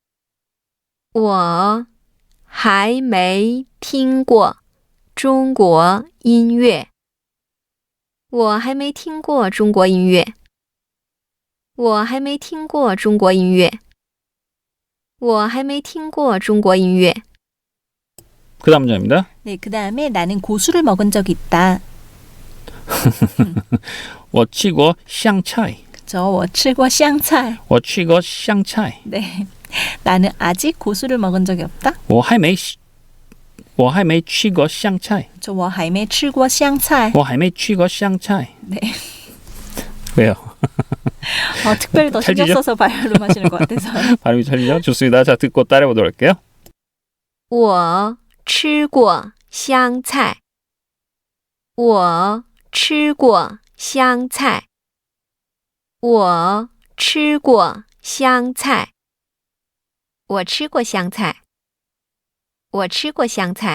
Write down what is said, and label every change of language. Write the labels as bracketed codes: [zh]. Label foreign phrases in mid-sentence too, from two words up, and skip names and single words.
[zh] 我还没听过中国音乐。我还没听过中国音乐。我还没听过中国音乐。我还没听过中国音乐。 [ko] 그 다음 문장입니다. 네, 그다음에 나는 고수를 먹은 적이 있다. [zh] 我吃过香菜. 저我吃过香菜. 我吃过香菜. [ko] 네. 나는 아직 고수를 먹은 적이 없다. [zh] 我还没吃过香菜. 저我还没吃过香菜. 我还没吃过香菜. [ko] 네. 왜요? 특별히 더 신경 찰지죠? 써서 발음하시는 것 같아서. 발음이 틀리죠? 좋습니다. 자, 듣고 따라해 보도록 할게요. [zh] 我吃过香菜。我吃过香菜。我吃过香菜。我吃过香菜。我吃过香菜。